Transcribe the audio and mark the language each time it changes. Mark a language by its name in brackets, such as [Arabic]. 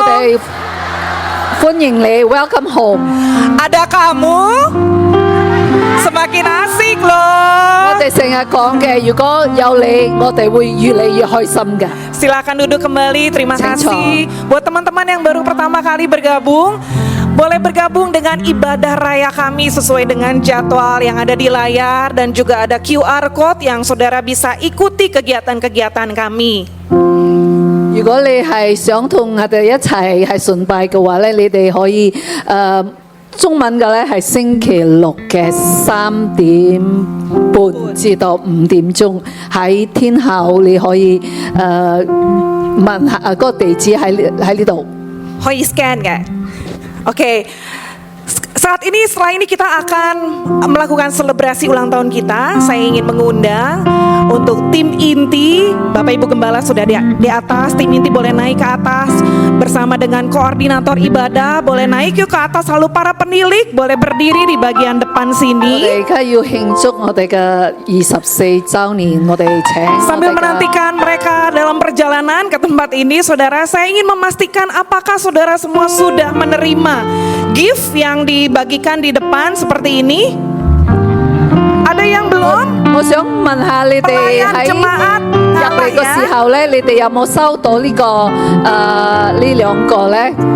[Cantonese] 我哋歡迎你 ， [English] Welcome home。 [Indonesian] Ada kamu, semakin asik loh. [Cantonese] 我哋成日講嘅，如果有你，我哋會越嚟越開心嘅。 [Indonesian] Silakan duduk kembali, terima kasih. Buat teman-teman yang baru pertama kali bergabung, boleh bergabung dengan ibadah raya kami sesuai dengan jadwal yang ada di layar, dan juga ada QR Code yang saudara bisa ikuti kegiatan-kegiatan kami. [Cantonese] 如果你係想同我哋一齊係崇拜嘅話咧，你哋可以中文嘅咧係星期六嘅3點半至到5點鐘喺天后，你可以問下嗰個地址喺呢度。可以 [Indonesian] scan nggak? Oke. Saat ini setelah ini kita akan melakukan selebrasi ulang tahun kita. Saya ingin mengundang untuk tim inti, Bapak Ibu Gembala sudah di atas, tim inti boleh naik ke atas bersama dengan koordinator ibadah, boleh naik yuk ke atas, lalu para penilik boleh berdiri di bagian depan sini. [Cantonese] 我哋而家要慶祝我哋嘅24週年，我哋請 [Indonesian] Sambil menantikan mereka dalam perjalanan ke tempat ini, saudara, saya ingin memastikan apakah saudara semua sudah menerima gift yang dibagikan di depan seperti ini? Ada yang belum? [Cantonese] 我想問下你哋喺入嚟嘅時候咧，你哋有冇收到呢個呢兩個咧？